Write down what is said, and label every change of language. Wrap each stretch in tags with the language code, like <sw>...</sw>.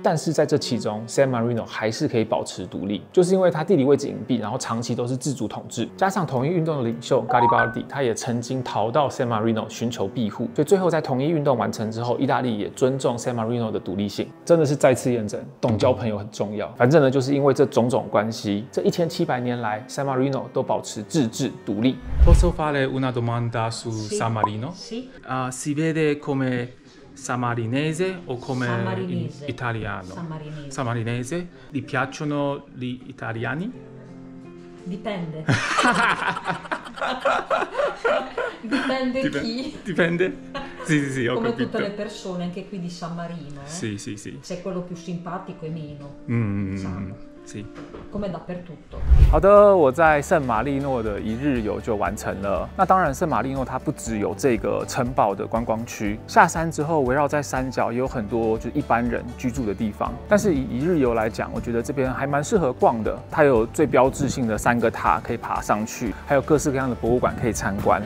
<zh>但是在这其中 ，San Marino 还是可以保持独立，就是因为它地理位置隐蔽，然后长期都是自主统治，加上统一运动的领袖 Garibaldi， 他也曾经逃到 San Marino 寻求庇护，所以最后在统一运动完成之后，意大利也尊重 San Marino 的独立性，真的是再次验证懂交朋友很重要。反正呢，就是因为这种种关系，这1700年来 San Marino 都保持自治独立。</zh> <it>Posso fare una domanda su San Marino? Sì. Si vede come sammarinese o come Sammarinese. italiano? Sammarinese. Sammarinese. Gli piacciono gli italiani? Dipende. Dipende chi. Dipende? Sì, ho Come capito. tutte le persone, anche qui di San Marino. Sì. C'è quello più simpatico e meno. Sanno. Sì. Come dappertutto.</it> <zh>好的，我在圣马力诺的一日游就完成了。那当然，圣马力诺它不只有这个城堡的观光区，下山之后围绕在山脚也有很多就是一般人居住的地方。但是以一日游来讲，我觉得这边还蛮适合逛的。它有最标志性的3个塔可以爬上去，还有各式各样的博物馆可以参观。</zh>